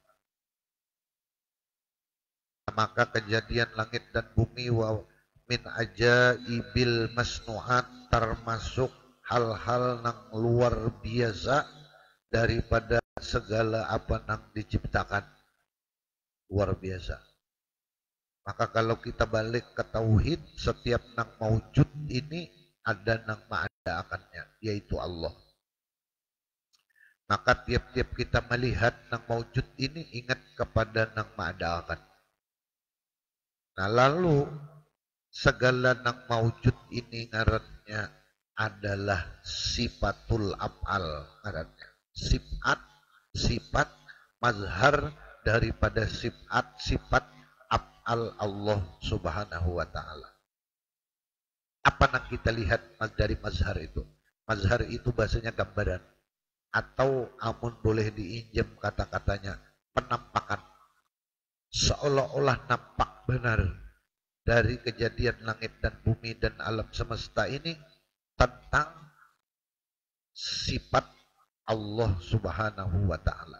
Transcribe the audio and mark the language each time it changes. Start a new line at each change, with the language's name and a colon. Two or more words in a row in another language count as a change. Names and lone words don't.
Banjar: Maka kejadian langit dan bumi
Arabic: wa min ajaibil masnu'at,
Banjar: termasuk hal-hal yang luar biasa daripada segala apa yang diciptakan. Luar biasa. Maka kalau kita balik ke tauhid, setiap nang maujud ini ada nang ma'ada akannya, yaitu Allah. Maka tiap-tiap kita melihat nang maujud ini, ingat kepada nang ma'ada akan. Nah lalu segala nang maujud ini ngarannya adalah
Arabic: sifatul af'al,
Banjar: ngarannya sifat mazhar daripada sifat af'al Allah
Arabic: Subhanahu wa ta'ala.
Banjar: Apa yang kita lihat dari mazhar itu? Mazhar itu bahasanya gambaran, atau amun boleh diinjam kata-katanya penampakan, seolah-olah nampak benar dari kejadian langit dan bumi dan alam semesta ini tentang sifat Allah
Arabic: Subhanahu wa ta'ala.